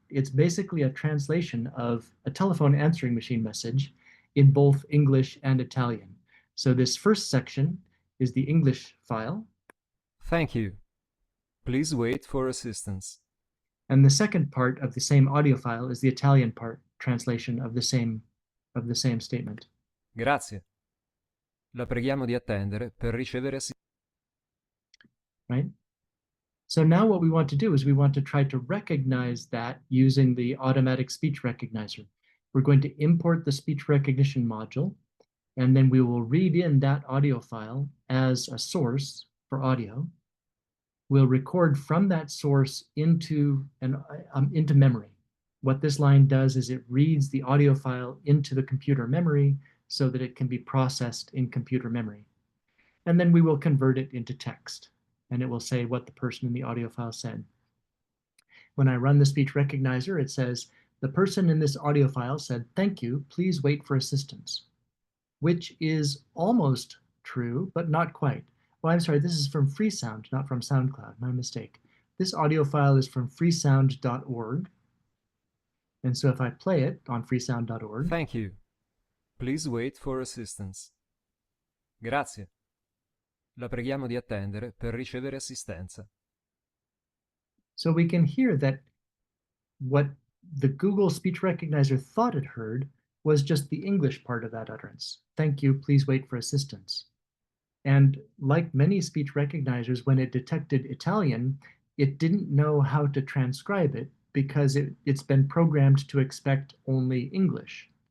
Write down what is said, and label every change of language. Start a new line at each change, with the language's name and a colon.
English: It's basically a translation of a telephone answering machine message in both English and Italian. So this first section is the English file. Thank you. Please wait for assistance. And the second part of the same audio file is the Italian part, translation of the same statement.
Italian: Grazie. La preghiamo di attendere per ricevere assistenza.
English: Right? So now what we want to do is we want to try to recognize that using the automatic speech recognizer. We're going to import the speech recognition module, and then we will read in that audio file as a source for audio. We'll record from that source into memory. What this line does is it reads the audio file into the computer memory so that it can be processed in computer memory. And then we will convert it into text, and it will say what the person in the audio file said. When I run the speech recognizer, it says, the person in this audio file said, "Thank you, please wait for assistance," which is almost true, but not quite. Well, I'm sorry, this is from Freesound, not from SoundCloud, my mistake. This audio file is from freesound.org. And so if I play it on freesound.org, Thank you. Please wait for assistance.
Italian: Grazie. La preghiamo di attendere per ricevere assistenza.
English: so we can hear that what the Google speech recognizer thought it heard was just the English part of that utterance. Thank you, please wait for assistance. And like many speech recognizers, when it detected Italian, it didn't know how to transcribe it because it's been programmed to expect only English.